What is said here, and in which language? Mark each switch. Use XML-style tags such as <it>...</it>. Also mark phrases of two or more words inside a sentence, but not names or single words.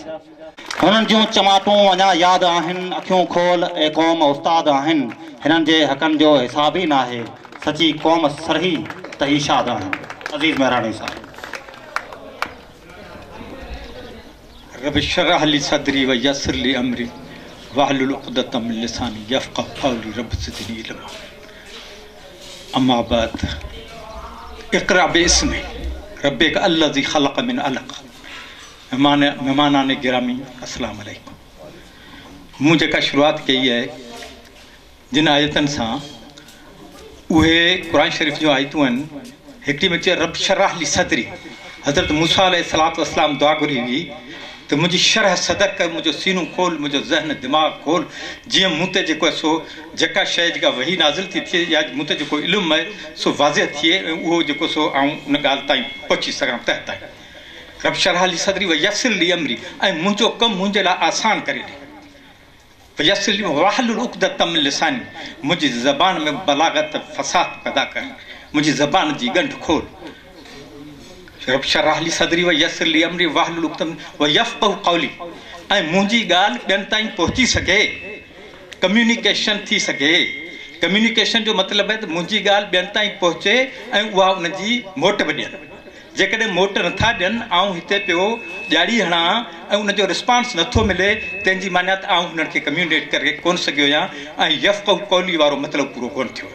<sd>हुननि जूं चमाटूं अञा यादि आहिनि, अखियूं खोल ऐं क़ौम उस्ताद आहिनि, हिननि जे हक़नि जो हिसाब ई न आहे, सची क़ौम सरही त ही शाद आहिनि। अज़ीज़ मेहरानी साहिब।</sd> <ar>رب اشرح لي صدري ويسر لي أمري واحلل عقدة من لساني يفقهوا قولي رب زدني علما. أما بعد، اقرأ باسم ربك الذي خلق من علق.</ar> <ur>مہمانانِ گرامی السلام علیکم.</ur> <sd>मूं जेका शुरुआत कई है जिन आयतनि सां उहे क़ुरान शरीफ़ जो आयतूं आहिनि। हिकिड़ी में चए</sd> <ar>رب اشرح لي صدري,</ar> <sd>हज़रत मूसा</sd> <ar>عليه الصلاة والسلام</ar> <sd>दुआ घुरी हुई त मुंहिंजी शरह सदर कर, मुंहिंजो सीनो खोल, मुंहिंजो ज़हन दिमाग़ खोल, जीअं मूं ते जेको आहे सो जेका शइ जेका वही नाज़िल थी थिए या मूं ते जेको इल्मु आहे सो वाज़िह थिए ऐं उहो जेको सो आऊं उन ॻाल्हि ताईं पहुची सघां तह ताईं।</sd> <ar>رب اشرح لي صدري ويسر لي أمري,</ar> <sd>ऐं मुंहिंजो कमु मुंहिंजे लाइ आसान करे ॾे।</sd> <ar>يسر لي واحلل عقدة من لساني,</ar> <sd>मुंहिंजी ज़बान में बलागत फ़साद पैदा कर, मुंहिंजी ज़बान जी ॻंढ खोल।</sd> <ar>رب اشرح لي صدري ويسر لي أمري واحلل عقدة ويفقهوا قولي,</ar> <sd>ऐं मुंहिंजी ॻाल्हि ॿियनि ताईं पहुची सघे, कम्युनिकेशन थी सघे। कम्युनिकेशन जो मतिलबु आहे त मुंहिंजी ॻाल्हि ॿियनि ताईं पहुचे ऐं उहा उनजी मोट बि ॾियनि। जेकॾहिं मोट नथा ॾियनि, आऊं हिते पियो ॼाड़ी हणा ऐं उनजो रिस्पॉन्स नथो मिले, तंहिंजी माना त आऊं हुननि खे कम्युनिकेट करे कोन सघियो आहियां ऐं</sd> <ar>يفقهوا قولي</ar> <sd>वारो मतिलबु पूरो कोन थियो।</sd>